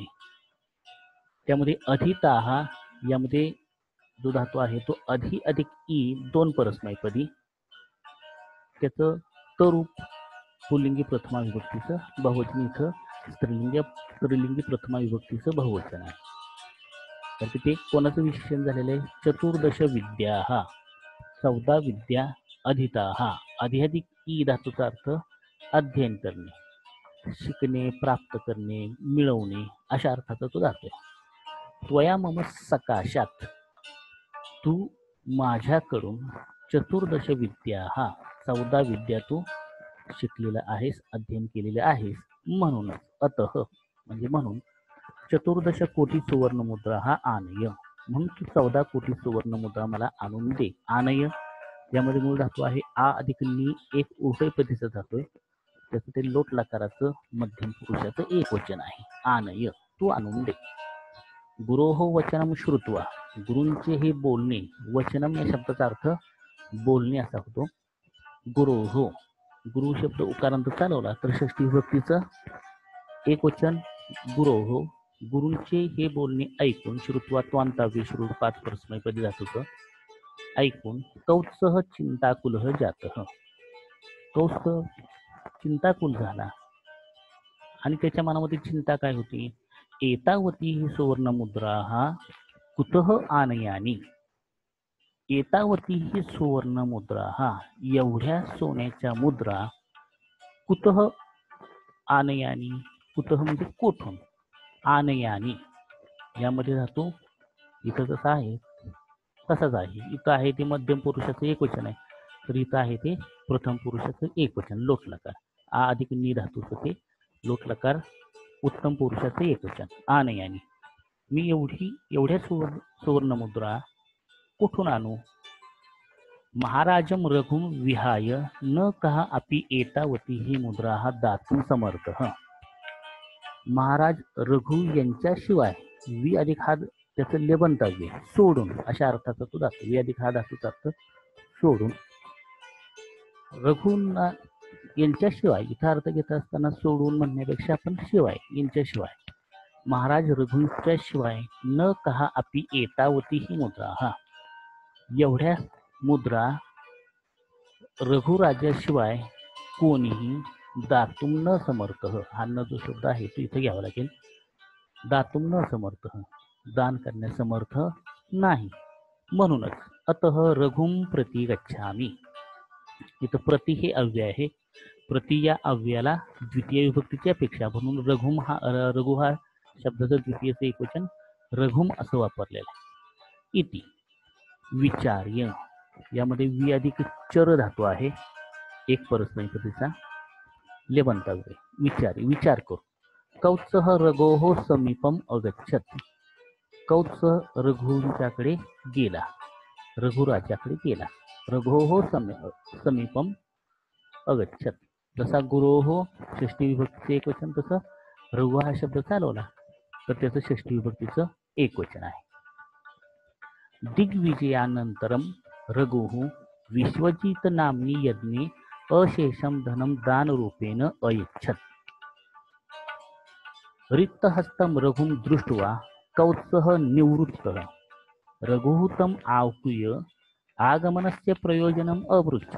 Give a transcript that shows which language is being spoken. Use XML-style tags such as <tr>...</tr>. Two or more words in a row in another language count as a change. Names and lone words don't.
<mr>त्यामध्ये अधिताहा यामध्ये जो धातू आहे तो अधि अधिक ई दोन परस्मैपदी, त्याचं तरूप पुल्लिंगी प्रथमा विभक्तीचं बहुवचन, इथं स्त्रीलिंगी प्रथमा विभक्तीचं बहुवचन आहे. तर तिथे कोणाचं विशेषण झालेलं आहे?</mr> <sa>चतुर्दश विद्या, 14 विद्या अधिताहा.</sa> <mr>अधि अधिक ई धातूचा अर्थ अध्ययन करणे, शिकणे, प्राप्त करणे, मिळवणे अशा अर्थाचा तो धातू आहे.</mr> <sa>त्वया मम सकाशात,</sa> <mr>तू माझ्याकडून चतुर्दश विद्या, 14 विद्या तू शिकलेला आहेस, अध्ययन केलेले आहेस. म्हणूनच अतः म्हणजे म्हणून</mr> <sa>चतुर्दश कोटी सुवर्ण मुद्रा आनय,</sa> <mr>म्हणून तू 14 कोटी सुवर्ण मुद्रा मला आणून दे. आनय यामध्ये मूळ धातू आहे आ अधिक नी, एक उभयपदीचा धातू आहे. त्याचं ते लोट लकाराचं मध्यम पुरुषाचं एकवचन आहे. आनय, तू आणून दे.</mr> <sa>गुरोहो वचनम श्रुत्वा,</sa> <mr>गुरूंचे हे बोलणे, वचनम या शब्दाचा अर्थ बोलणे असा होतो. गुरोहो, गुरु शब्द उकारांत चालवला तर षष्टी विभक्तीचं एकवचन गुरोहो. गुरूंचे हे बोलणे ऐकून, श्रुत्वा त्वांताव्य श्रु 5 परस्मैपदी धातूचं ऐकून,</mr> <sa>कौत्सह चिंताकुलः जातः,</sa> <mr>कौत्स चिंताकुल झाला आणि त्याच्या मनामध्ये चिंता काय होती?</mr> <sa>एतावती ही सुवर्ण मुद्रा कुतः आनयानी, एतावती ही सुवर्ण मुद्रा,</sa> <mr>एवढ्या सोन्याच्या मुद्रा,</mr> <sa>कुतः आनयानी,</sa> <mr>कुतः म्हणजे कोठून, आनयानी यामध्ये धातू इथं जसा आहे तसाच आहे. इथं आहे ते मध्यम पुरुषाचं एकवचन आहे, तर इथं आहे ते प्रथम पुरुषाचं एकवचन लोट लकार. आ अधिक नी धातूचं ते लोट लकार उत्तम पुरुषाचं एकवचन आनयानी. मी एवढ्या सुवर्ण मुद्रा कुठून आणू?</mr> <sa>महाराजम रघुम विहाय न कहा अपि एतावती ही मुद्रा दातुं समर्थ.</sa> <mr>महाराज रघु यांच्याशिवाय, वि अधिक हा त्याचं लेबंतव्य सोडून अशा अर्थाचा तो धातू. वि अधिक हा धातूचा अर्थ सोडून. रघुना यांच्याशिवाय इथं अर्थ घेत असताना सोडून म्हणण्यापेक्षा आपण शिवाय, यांच्याशिवाय, महाराज रघुंच्या शिवाय</mr> <sa>न कहा अपि एतावती ही मुद्रा,</sa> <mr>एवढ्या मुद्रा रघुराजाशिवाय कोणीही</mr> <sa>दातुम न समर्थ,</sa> <mr>हा न जो शब्द आहे तो इथे घ्यावा लागेल.</mr> <sa>दातुम न समर्थ,</sa> <mr>दान करण्यास समर्थ नाही. म्हणूनच अतः रघुम प्रति गच्छामी, इथं प्रति हे अव्यय आहे. प्रति या अव्ययाला द्वितीय विभक्तीची अपेक्षा, म्हणून रघु हा शब्दाचं द्वितीयचं एकवचन रघुम असं वापरलेलं आहे.</mr> <sa>इति विचार्य,</sa> <mr>यामध्ये वि अधिक चर धातू आहे, एक परस्मैपदीचा लेबंतव्य. विचार, विचार कर.</mr> <sa>कौत्सह रघोः समीपम अगच्छत,</sa> <mr>कौत्स रघुंच्याकडे गेला, रघुराजाकडे गेला.</mr> <sa>रघोः समीपम अगच्छत,</sa> <mr>जसा गुरोः षष्टी विभक्तीचं एकवचन, तसं रघु हा शब्द चालवला तर त्याचं षष्टी विभक्तीचं एकवचन आहे.</mr> <sa>दिग्विजयानंतरम रघुः विश्वजित नाम्नी यज्ञे अशेषम धनम दान रूपेण अयच्छत. रिक्तहस्तं रघुं दृष्ट्वा कौत्सः निवृत्तः, रघुः तम् आहूय आगमनस्य प्रयोजनम् अपृच्छत्.</sa>